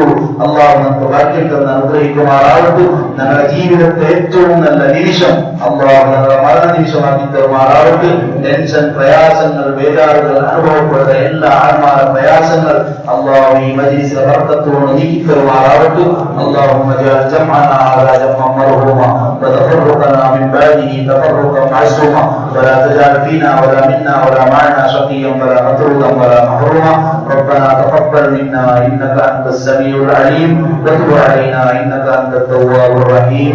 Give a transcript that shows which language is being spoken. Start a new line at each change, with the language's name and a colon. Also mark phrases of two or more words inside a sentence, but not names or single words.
Malayalam: അള്ളാഹു നമുക്ക് ഭാഗ്യം തന്ന് അനുഗ്രഹിക്കുമാറാവട്ടെ. ഞങ്ങളുടെ ജീവിതത്തെ ഏറ്റവും നല്ല നിമിഷം അള്ളാഹു ഞങ്ങളുടെ മരണ നിമിഷമാക്കി തരുമാറാവട്ടെ. ടെൻഷൻ, പ്രയാസങ്ങൾ, ബേജാറുകൾ അനുഭവപ്പെടുന്ന എല്ലാ ആത്മാര പ്രയാസങ്ങൾ അള്ളാഹു ഈ മജ്‌ലിസിലെ ബർക്കത്തുകൊണ്ട് നീക്കി തരുമാറാവട്ടെ.
Arabic: اللهم اجعل جمعنا على جمع مرحوما وتفرقنا من بعده تفرقا معصوما ولا تجعل فينا ولا منا ولا معنا شقيا ولا مطرودا ولا محروما. ربنا تقبل منا انك انت السميع العليم وتب علينا انك انت التواب الرحيم.